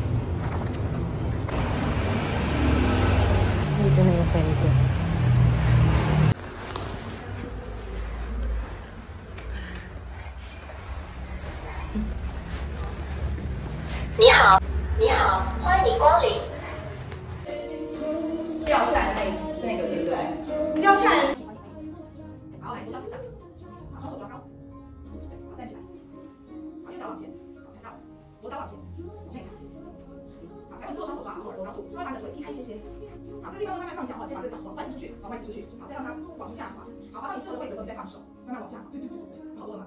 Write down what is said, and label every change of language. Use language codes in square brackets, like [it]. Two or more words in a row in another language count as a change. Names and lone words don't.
[tl] Dito na yung friend ko. [zh] 你好。你好. 欢迎光临。掉下来的那个对不对？掉下来的。好，来，头到脚下，好，双手抓高，好，站起来，好，右脚往前，好，踩到，左脚往前，往内踩，好，踩稳之后双手抓好，揉高度，稍微把你的腿踢开一些些，好，这地方慢慢放脚，先把这个脚往外踢出去，往外踢出去，好，再让它往下滑，好，滑到你适合的位置的时候你再放手，慢慢往下滑，对对对，好多了吗？